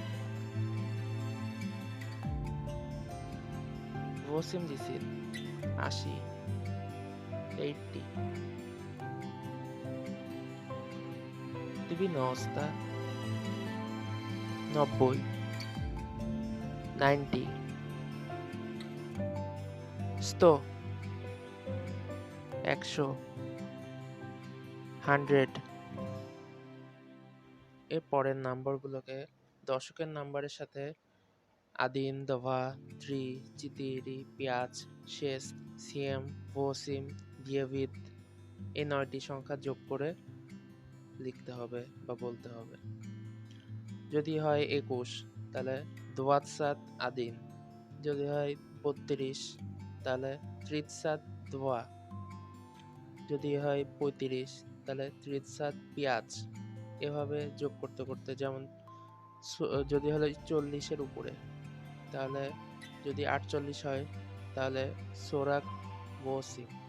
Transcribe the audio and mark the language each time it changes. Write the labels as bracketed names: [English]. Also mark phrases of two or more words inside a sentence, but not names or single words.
[Bangla] 80, 80, 80, 90, 90, 90, 100, 100, 100। এর পরের নাম্বারগুলোকে দশকের নাম্বারের সাথে [Russian] один, два, три, четыре, пять, шесть, семь, восемь, девять [Bangla] এই 9টি সংখ্যা যোগ করে লিখতে হবে বা বলতে হবে। যদি হয় 21 তাহলে 21, যদি হয় 32 তাহলে 32, যদি হয় 35 তাহলে 35, এভাবে যোগ করতে করতে, যেমন যদি হলো 40-এর উপরে তাহলে যদি 48 হয় তাহলে 48,